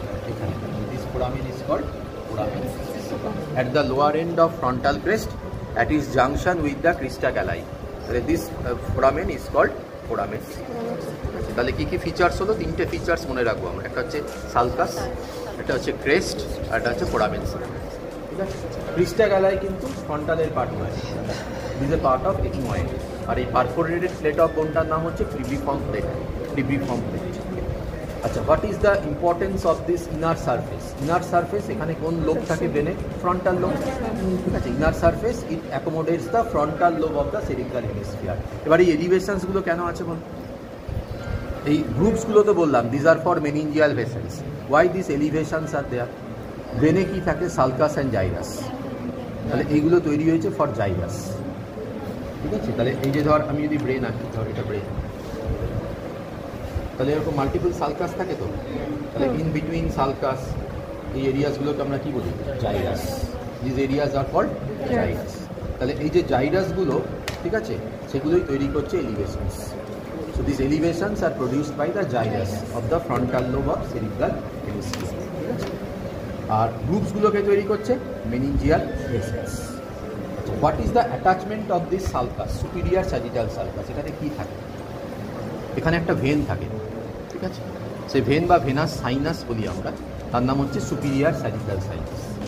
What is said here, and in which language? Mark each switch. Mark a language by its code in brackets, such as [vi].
[en] এখানে this foramen is called foramen caecum at the lower end of frontal crest at its junction with the crista galli. [bn] তাহলে [en] This foramen is called foramen. [bn] তাহলে কী কী features হলো? তিনটে features মনে রাখবো আমরা, একটা হচ্ছে সালকাস, একটা হচ্ছে ক্রেস্ট, আর একটা হচ্ছে ফোরামেন, ঠিক আছে। ক্রিস্টা গ্যালাই কিন্তু ফ্রন্টালের পার্ট নয়, [en] This a part of ethmoid. [bn] আর এই পারফোরেটেড প্লেট অফ বোনটার নাম হচ্ছে ক্রিব্রিফর্ম প্লেট, ক্রিব্রিফর্ম প্লেট। [en] আচ্ছা, what is the importance of this inner surface? [bn] Inner surface, এখানে কোন লোব থাকে ব্রেনে? ফ্রন্টাল লোব, ঠিক আছে। [en] Inner surface it accommodates the frontal lobe of the cerebral hemisphere. [bn] এবার এই এলিভেশনসগুলো কেন আছে বল? এই গ্রুপসগুলো তো বললাম, [en] These are for meningeal vessels. Why this elevations are there? [bn] ব্রেনে কি থাকে? [en] Sulcus and gyrus. [bn] তাহলে এইগুলো তৈরি হয়েছে ফর জাইরাস, ঠিক আছে। তাহলে এই যে ধর আমি যদি ব্রেন আঁকি, ধর এটা ব্রেন, তাহলে এরকম মাল্টিপল সালকাস থাকে তো, তাহলে ইন বিটুইন সালকাস এই এরিয়াসগুলোকে আমরা কী বলি? Gyrus. [en] This areas are called gyrus. [bn] তাহলে এই যে জাইরাসগুলো, ঠিক আছে, সেগুলোই তৈরি করছে এলিভেশনস। [en] So these elevations are produced by the gyrus of the frontal lobe of cerebral hemisphere. [bn] আর গ্রুপসগুলোকে তৈরি করছে meningeal vessels. [en] What is the attachment of this sulcus, superior sagittal sulcus? [bn] এখানে কী থাকে? এখানে একটা ভেন থাকে, ঠিক আছে? সেই ভেন বা ভেনাস সাইনাস বলি আমরা, তার নাম হচ্ছে সুপিরিয়ার স্যাজিটাল সাইনাস।